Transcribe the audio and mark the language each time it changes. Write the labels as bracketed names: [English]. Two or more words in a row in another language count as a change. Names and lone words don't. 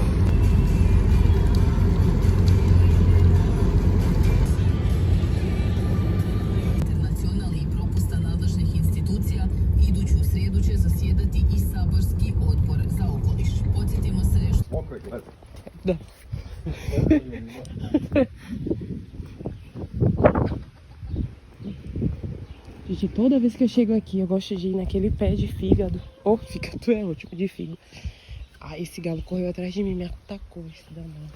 [Croatian] Internacionalnih propusta nadležnih institucija, iduću srijedu će zasjedati i saborski odbor za okoliš. Podsjetimo se što... Opet, gledaj. Da. [Portuguese] Gente, toda vez que eu chego aqui, eu gosto de ir naquele pé de fígado. Fígado é ótimo, de figo. Esse galo correu atrás de mim, me atacou, esse danado.